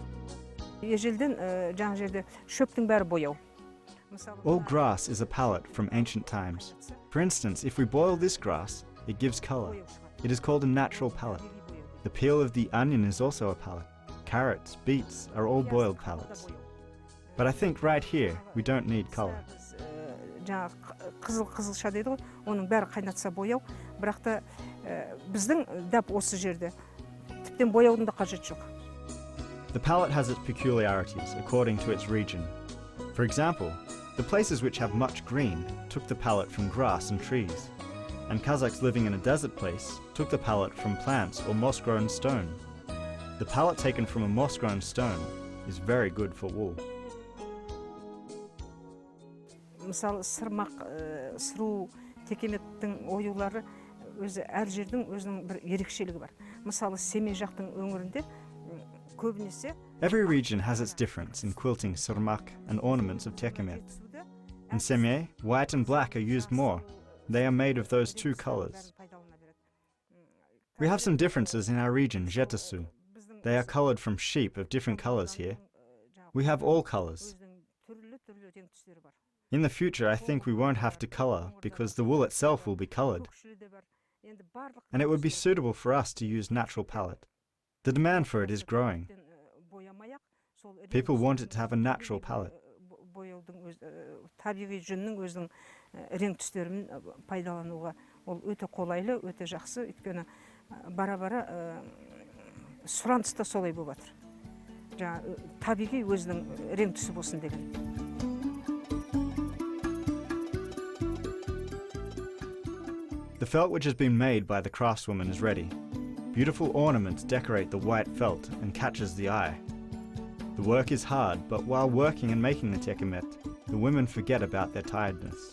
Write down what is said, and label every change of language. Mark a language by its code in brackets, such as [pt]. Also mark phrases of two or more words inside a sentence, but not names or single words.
[en] All grass is a palette from ancient times. For instance, if we boil this grass, it gives color. It is called a natural palette. The peel of the onion is also a palette. Carrots, beets are all boiled palettes. But I think right here, we don't need color. [kk] Қызылша дейді ғой, оның бәрі қайнатса бояу, бірақ та біздің дәп осы жерде тіптен бояудың да қажет жоқ. [en] The palette has its peculiarities according to its region. For example, the places which have much green took the palette from grass and trees, and Kazakhs living in a desert place took the palette from plants or moss-grown stone. The palette taken from a moss-grown stone is very good for wool. [kk] Мысалы, сырмақ, сыру, текеметтің оюлары өзі әр жердің өзінің бір ерекшелігі бар. Мысалы, Семей жақтың өңірінде көбінесе [en] Every region has its difference in quilting sırmak and ornaments of tekemet. In Semey, white and black are used more. They are made of those two colors. We have some differences in our region, Jetasu. They are colored from sheep of different colors here. We have all colors. In the future, I think we won't have to color because the wool itself will be colored. And it would be suitable for us to use natural palette. The demand for it is growing. People want it to have a natural palette. [kk] Табиғи жүннің өзінің рең түстерін пайдалануға ол өте қолайлы, өте жақсы, өйткені бара-бара сұраныс та солай болып жатыр. Жаңа табиғи өзінің рең түсі болсын деген. [en] The felt which has been made by the craftswoman is ready. Beautiful ornaments decorate the white felt and catches the eye. The work is hard, but while working and making the tekemet, the women forget about their tiredness.